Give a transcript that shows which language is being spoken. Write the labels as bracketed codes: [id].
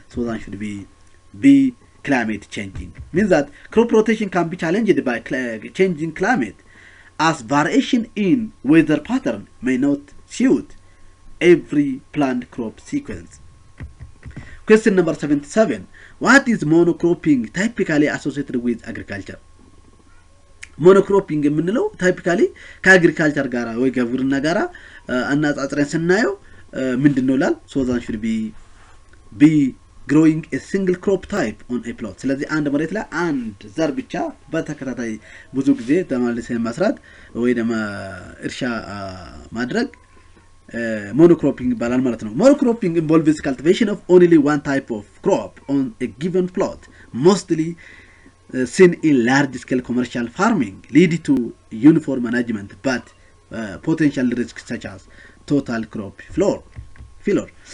[en] So that should be B, climate changing. Means that crop rotation can be challenged by changing climate, as variation in weather pattern may not suit every planned crop sequence. Question number 77. What is monocropping typically associated with agriculture? [am] Monocropping የምንለው [en] typically [am] ከአግሪካልቸር ጋራ ወይ ከግብርና ጋራ አናጻጽረን ስናየው ምንድነው ይላል? [en] So that should be B, growing a single crop type on a plot. [am] ስለዚህ አንድ መሬት ላይ አንድ ዘር ብቻ በተከታታይ ብዙ ጊዜ ተማልሰን መስራት ወይ ደግሞ እርሻ ማድረግ monocropping ይባላል ማለት ነው። [en] Monocropping involves cultivation of only one type of crop on a given plot, mostly seen in large scale commercial farming, leading to uniform management but potential risks such as total crop failure.